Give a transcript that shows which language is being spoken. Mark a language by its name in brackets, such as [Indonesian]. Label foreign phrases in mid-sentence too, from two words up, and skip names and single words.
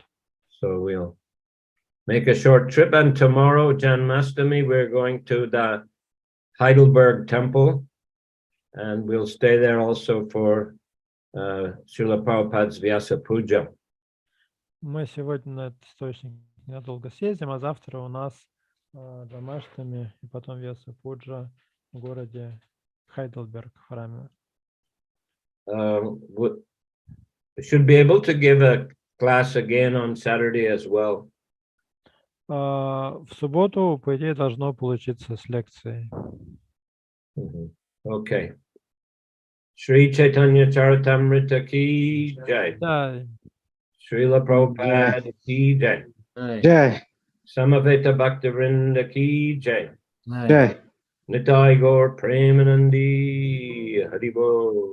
[English] So we'll make a short trip, and tomorrow, Janmashtami, we're going to the Heidelberg Temple, and we'll stay there also for Srila Prabhupada's Vyasa Puja. [Russian] Мы сегодня на этот источник ненадолго съездим, а завтра у нас Джамаштами и потом Вьяса Пуджа в городе Хайдельберг в храме. [English] We should be able to give a class again on Saturday as well. [Russian] В субботу, по идее, должно получиться с лекцией. [English] Okay. [Hindi] श्री चैतन्य चरितामृत की जय. [Russian] Да, [Hindi] श्रील प्रभुपाद की जय. Jai. समवेत भक्तिविनोद की जय. Jai. [Bangla] নিতাই গৌর প্রেমানন্দে হরিবো.